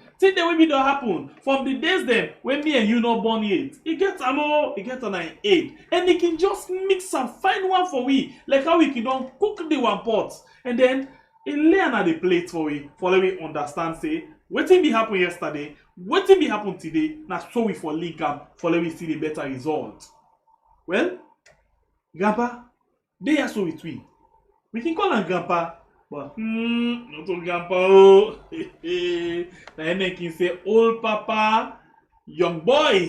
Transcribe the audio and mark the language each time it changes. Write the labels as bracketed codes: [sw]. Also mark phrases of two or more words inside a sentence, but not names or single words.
[pcm] Thing there wey be don happen from the days dem when me and you no born yet. E get am o, e get am in 8. And they can just mix and find one for we, like how we can don cook the one pot. And then e lay am at the plate for we let we understand say wetin be happen yesterday, wetin be happen today, na so we for link am let we see the better result. Well, grandpa, dey here so with we. We can call am grandpa. But not to grandpa oh. Na him can say old papa, young boy.